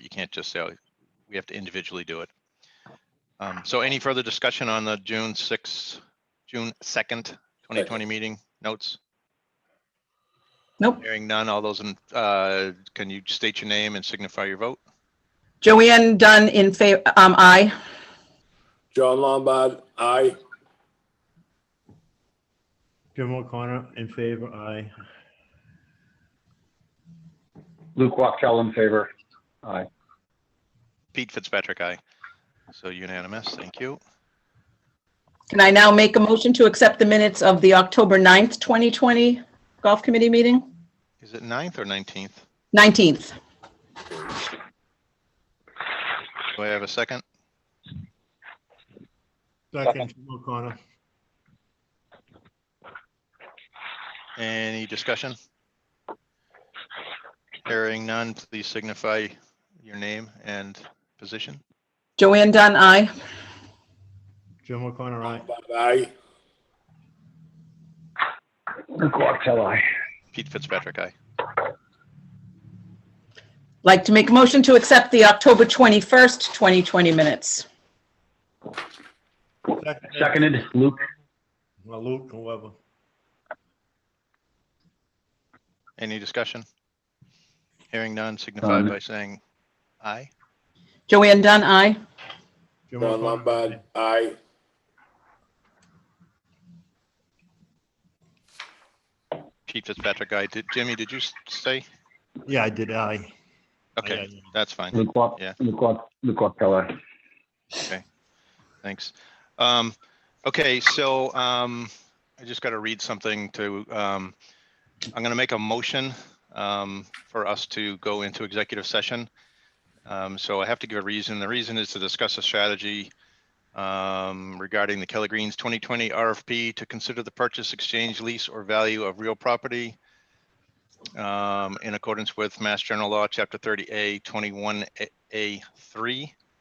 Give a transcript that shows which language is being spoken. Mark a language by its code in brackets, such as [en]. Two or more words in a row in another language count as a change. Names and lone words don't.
[en] You can't just say, oh, we have to individually do it. So any further discussion on the June 2nd, 2020 meeting notes? Nope. Hearing none, all those in, can you state your name and signify your vote? Joanne Dunn in favor, aye. John Lombard, aye. Jim O'Connor in favor, aye. Luke Wachtell in favor. Aye. Pete Fitzpatrick, aye. So unanimous, thank you. Can I now make a motion to accept the minutes of the October 9th, 2020 Golf Committee meeting? Is it 9th or 19th? 19th. Do I have a second? Second, Jim O'Connor. Any discussion? Hearing none, please signify your name and position. Joanne Dunn, aye. Jim O'Connor, aye. Lombard, aye. Luke Wachtell, aye. Pete Fitzpatrick, aye. Like to make a motion to accept the October 21st, 2020 minutes. Seconded, Luke. Well, Luke, whoever. Any discussion? Hearing none, signify by saying aye. Joanne Dunn, aye. Jim John O'Connor, Lombard, aye. Pete Fitzpatrick, aye. Jimmy, did you say? yeah, I did, aye. Okay, Aye, aye. that's fine. Luke Yeah. Wachtell, aye. Thanks. Okay, so I just got to read something to, I'm going to make a motion for us to go into executive session. So I have to give a reason. The reason is to discuss a strategy regarding the Kelly Greens 2020 RFP to consider the purchase, exchange, lease, or value of real property in accordance with Mass General Law, Chapter 30A, 21A3.